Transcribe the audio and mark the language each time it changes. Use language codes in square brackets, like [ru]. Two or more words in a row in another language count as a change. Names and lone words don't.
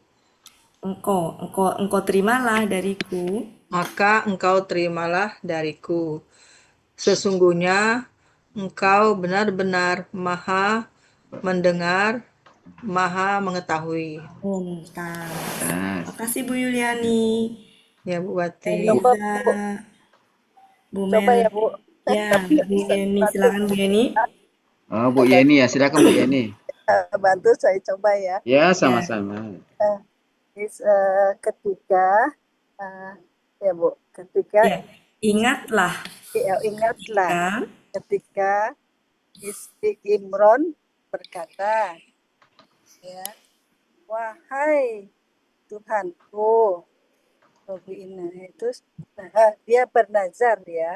[id] Engkau terimalah dariku. Maka engkau terimalah dariku. Sesungguhnya engkau benar-benar maha mendengar, maha mengetahui. Terima kasih Bu Yuliani. Ya Bu Wati. Eliza. Bu Mel. ya Bu. Ya, Bu Yeni, silakan Bu Yeni. Oh, Bu Yeni ya, silakan Bu Yeni. Bantu saya coba ya. Ya, sama-sama. Ketika ya Bu, ketika ingatlah ketika istri Imron berkata, ya, wahai Tuhanku, itu dia bernazar ya.